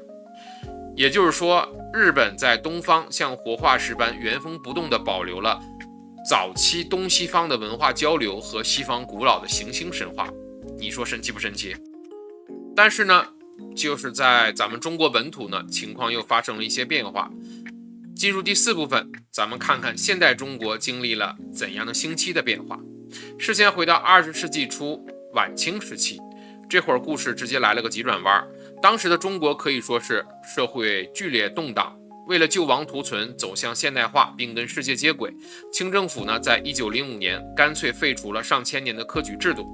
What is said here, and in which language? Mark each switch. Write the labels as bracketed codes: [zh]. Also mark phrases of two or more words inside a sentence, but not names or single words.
[zh] 也就是說，日本在東方像活化石般原封不动地保留了早期東西方的文化交流和西方古老的行星神話。你說神奇不神奇？但是呢，就是在咱们中国本土呢，情況又發生了一些變化。進入第四部分，咱們看看現代中國經歷了怎樣的星期的變化。事先回到20世紀初晚清時期，這會兒故事直接來了個急轉彎。當時的中國可以說是社會劇烈動盪，為了救亡圖存，走向現代化並跟世界接軌，清政府呢在1905年乾脆廢除了上千年的科舉制度。